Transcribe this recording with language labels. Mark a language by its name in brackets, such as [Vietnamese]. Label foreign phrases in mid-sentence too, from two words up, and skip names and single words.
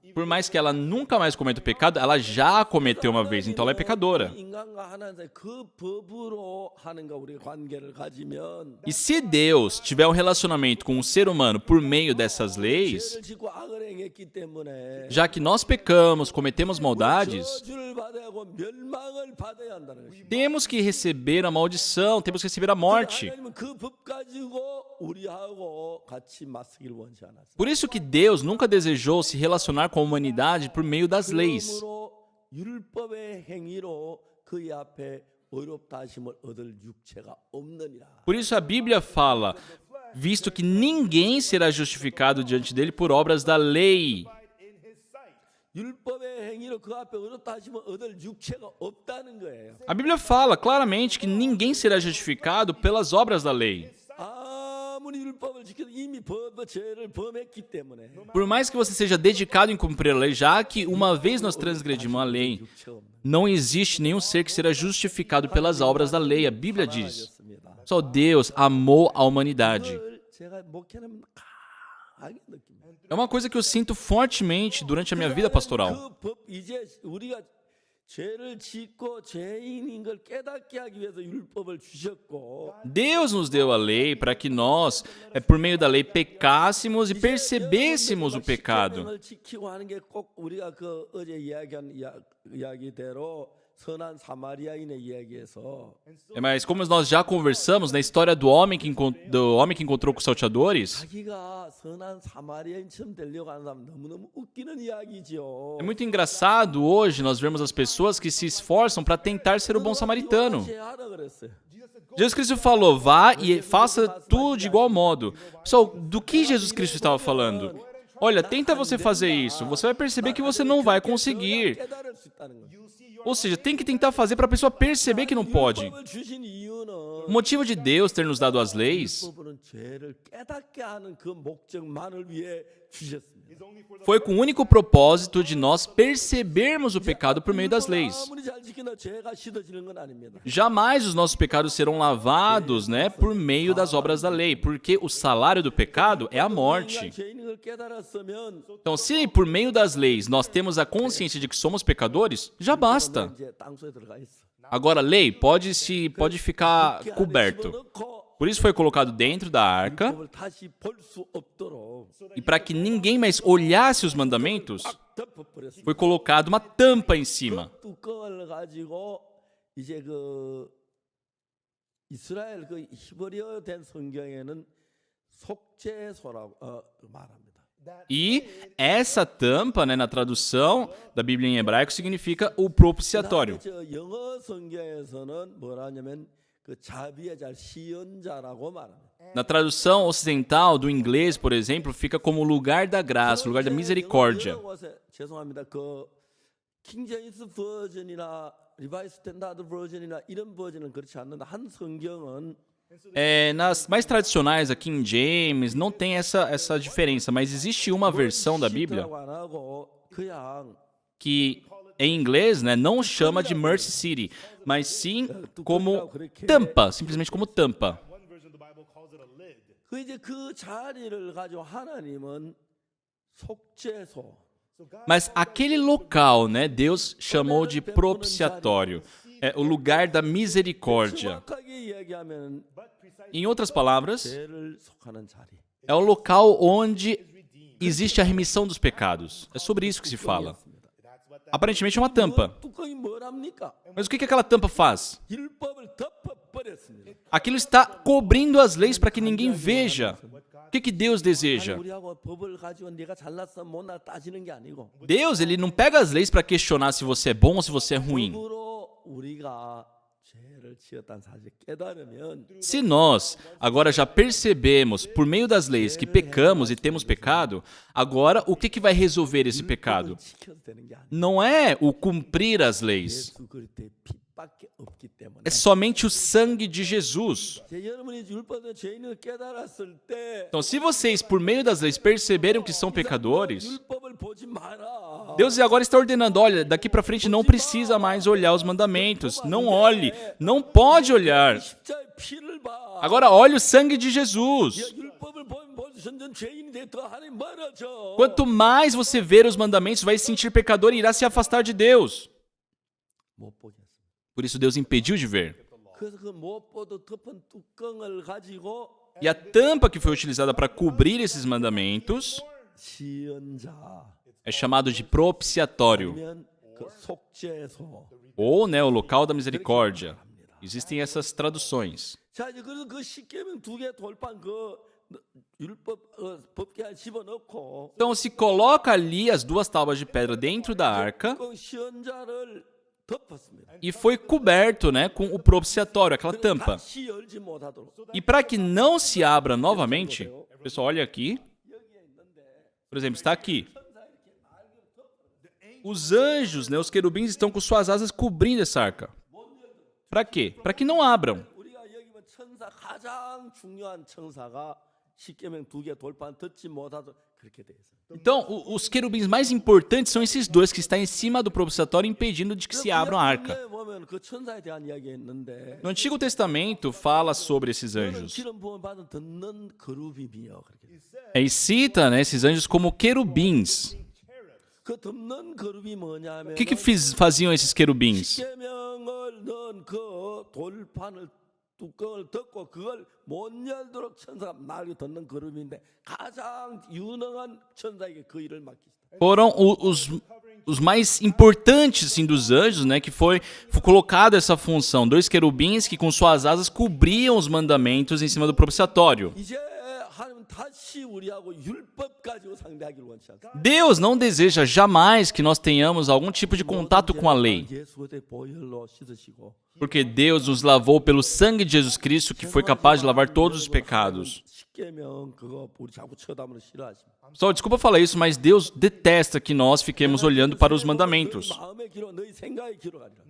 [Portuguese] Por mais que ela nunca mais cometa o pecado, ela já cometeu uma vez, então ela é pecadora. [Korean] 인간과 하나님 그 법으로 하는가 우리 관계를 가지면 [Portuguese] E se Deus tiver um relacionamento com o ser humano por meio dessas leis, [Korean] 죄를 짓고 악을 행했기 때문에 [Portuguese] já que nós pecamos, cometemos maldades, [Korean] 저주를 받아야 하고 멸망을 받아야 한다는 것입니다. [Portuguese] temos que receber a maldição, temos que receber a morte. [Korean] 하나님은 그 법 가지고 우리하고 같이 맞서길 원치 않았어요. [Portuguese] Por isso que Deus nunca desejou se relacionar com a humanidade por meio das leis. [Korean] 그러므로 율법의 행위로 그의 앞에 의롭다 하심을 얻을 육체가 없느니라. [Portuguese] Por isso a Bíblia fala, visto que ninguém será justificado diante dele por obras da lei. [Korean] 율법의 행위로 그 앞에 의롭다 하심을 얻을 육체가 없다는 거예요. [Portuguese] A Bíblia fala claramente que ninguém será justificado pelas obras da lei. [Korean] 아무리 율법을 지켜도 이미 죄를 범했기 때문에 [Portuguese] Por mais que você seja dedicado em cumprir a lei, já que uma vez nós transgredimos a lei, [Korean] 육체가 없는 [Portuguese] não existe nenhum ser que será justificado pelas obras da lei. A Bíblia diz. [Korean] 것입니다. [Portuguese] Só Deus amou a humanidade. [Korean] 그걸 제가 목회하면 강하게 느낍니다. [Portuguese] É uma coisa que eu sinto fortemente durante a minha vida pastoral. [Korean] 그 법 이제 우리가 죄를 짓고 죄인인 걸 깨닫게 하기 위해서 율법을 주셨고 [Portuguese] Deus nos deu a lei para que nós, por meio da lei, pecássemos e percebêssemos o pecado. [Korean] 계명을 지키고 하는 게 꼭 우리가 그 어제 이야기한 이야기대로 선한 사마리아인의 이야기에서 [Portuguese] Mas como nós já conversamos na história do homem que encontrou com os salteadores, [Korean] 자기가 선한 사마리아인처럼 되려고 하는 사람 너무너무 웃기는 이야기죠. [Portuguese] é muito engraçado hoje nós vemos as pessoas que se esforçam para tentar ser o bom samaritano. [Korean] 하라 그랬어요. [Portuguese] Jesus Cristo falou, vá e faça tudo de igual modo. Pessoal, do que Jesus Cristo estava falando? Olha, tenta você fazer isso, você vai perceber que você não vai conseguir. [Korean] 깨달을 수 있다는 거예요. [Portuguese] Ou seja, tem que tentar fazer para a pessoa perceber que não pode. [Korean] 율법을 주신 이유는 [Portuguese] O motivo de Deus ter nos dado as leis [Korean] 율법은 죄를 깨닫게 하는 그 목적만을 위해 주셨습니다. [Portuguese] foi com o único propósito de nós percebermos o pecado por meio das leis. [Korean] 아무리 잘 지키나 죄가 씻어지는 건 아닙니다. [Portuguese] Jamais os nossos pecados serão lavados, por meio das obras da lei, porque o salário do pecado é a morte. [Korean] 죄인인 걸 깨달았으면 [Portuguese] Então, se por meio das leis nós temos a consciência de que somos pecadores, já basta. [Korean] 이제 땅속에 들어가 있어. [Portuguese] Agora, lei pode ficar coberto. [Korean] 집어넣고 [Portuguese] Por isso foi colocado dentro da arca, [Korean] 율법을 다시 볼 수 없도록 [Portuguese] e para que ninguém mais olhasse os mandamentos, [Korean] 덮어버렸습니다. [Portuguese] foi colocado uma tampa em cima. [Korean] 그 뚜껑을 가지고 이제 그 이스라엘 그 히브리어 된 성경에는 속죄소라고 말합니다. [Portuguese] E essa tampa, né, na tradução da Bíblia em hebraico, significa o propiciatório. [Korean] 저 영어 성경에서는 뭐라냐면 그 자비의 자, 시연자라고 말합니다. Na tradução ocidental do inglês, por exemplo, fica como lugar da graça, lugar da misericórdia. 영어 곳에, 죄송합니다. 그 킹제임스 버전이나 리바이스 스탠다드 버전이나 이런 버전은 그렇지 않는데 한 성경은 [Portuguese] Nas mais tradicionais, a King James, não tem essa diferença, mas existe uma versão da Bíblia [Korean] 시트라고 안 하고 그냥 [Portuguese] que, em inglês, né, não chama de [English] Mercy City, [Portuguese] mas sim como tampa, simplesmente como tampa. [Korean] 그 이제 그 자리를 가지고 하나님은 속죄소. [Portuguese] Mas aquele local, né, Deus chamou de propiciatório, é o lugar da misericórdia. [Korean] 정확하게 이야기하면 [Portuguese] Em outras palavras, [Korean] 죄를 속하는 자리. [Portuguese] é o local onde existe a remissão dos pecados. É sobre isso que se fala. Aparentemente é uma tampa. [Korean] 뚜껑이 뭐랍니까? [Portuguese] Mas o que aquela tampa faz? [Korean] 율법을 덮어버렸습니다. [Portuguese] Aquilo está cobrindo as leis para que ninguém veja. O que Deus deseja? [Korean] 우리하고 법을 가지고 네가 잘났어 못나 따지는 게 아니고 [Portuguese] Deus, ele não pega as leis para questionar se você é bom ou se você é ruim. [Korean] 법으로 우리가 죄를 지었다는 사실 깨달으면 [Portuguese] Se nós agora já percebemos, por meio das leis, que pecamos e temos pecado, agora o que vai resolver esse pecado? [Korean] 지켜도 되는 게 아니고 [Portuguese] Não é o cumprir as leis, [Korean] 예수 그리스도의 피밖에 없기 때문에 [Portuguese] é somente o sangue de Jesus. [Korean] 여러분이 율법의 죄인을 깨달았을 때 [Portuguese] Então, se vocês, por meio das leis, perceberam que são pecadores, [Korean] 율법을 보지 마라. [Portuguese] Deus agora está ordenando, olha, daqui para frente não precisa mais olhar os mandamentos. Não olhe, não pode olhar. [Korean] 십자의 피를 봐. [Portuguese] Agora olhe o sangue de Jesus. [Korean] 율법을 보면 점점 죄인이 돼 더 하나님 멀어져. [Portuguese] Quanto mais você ver os mandamentos, vai se sentir pecador e irá se afastar de Deus. [Korean] 못 보겠어. [Portuguese] Por isso Deus impediu de ver. [Korean] 그래서 그 못 보도 덮은 뚜껑을 가지고 [Portuguese] E a tampa que foi utilizada para cobrir esses mandamentos [Korean] 시연자 [Portuguese] é chamado de propiciatório, [Korean] 아니면 그 속죄소. [Portuguese] ou, né, o local da misericórdia. Existem essas traduções. [Korean] 자 이제 그래서 그 십계명 두 개 돌판 그 율법 법궤 집어넣고 [Portuguese] Então se coloca ali as duas tábuas de pedra dentro da arca 그 시연자를 덮었습니다. e foi coberto, né, com o propiciatório, aquela tampa. 다시 열지 못하도록. E para que não se abra novamente, pessoal, olha aqui. Por exemplo, está aqui. Os anjos, né, os querubins estão com suas asas cobrindo essa arca. Para quê? Para que não abram. [Korean] 우리가 여기 보면 천사 가장 중요한 천사가 십계명 두 개 돌판 덮지 못하도록 그렇게 돼 있어요. [Portuguese] Então, os querubins mais importantes são esses dois que estão em cima do propiciatório, impedindo de que se abra a arca. [Korean] 보면 그 천사에 대한 이야기가 있는데 [Portuguese] No Antigo Testamento fala sobre esses anjos. [Korean] 기름 부음 받은 듣는 그룹이며 그렇게. [Portuguese] E cita, né, esses anjos como querubins. [Korean] 그 듣는 그룹이 뭐냐면 [Portuguese] O que faziam esses querubins? [Korean] 십계명을 넣은 그 돌판을 뚜껑을 덮고 그걸 못 열도록 천사가 날개 듣는 그룹인데 가장 유능한 천사에게 그 일을 맡기시다. [Portuguese] Foram os mais importantes assim, dos anjos, né, que foi colocado essa função. Dois querubins que com suas asas cobriam os mandamentos em cima do propiciatório. [Korean] 이제 하나님 다시 우리하고 율법 가지고 상대하기를 원치 않습니다. [Portuguese] Deus não deseja jamais que nós tenhamos algum tipo de contato com a lei, [Korean] 예수 그리스도의 보혈로 씻으시고 [Portuguese] porque Deus nos lavou pelo sangue de Jesus Cristo, que foi capaz de lavar todos os pecados. [Korean] 십계명 그거 우리 자꾸 쳐다보는 싫어하십니다. [Portuguese] Pessoal, desculpa falar isso, mas Deus detesta que nós fiquemos olhando para os mandamentos. [Korean] 마음의 기록 너희 생각의 기록하리라.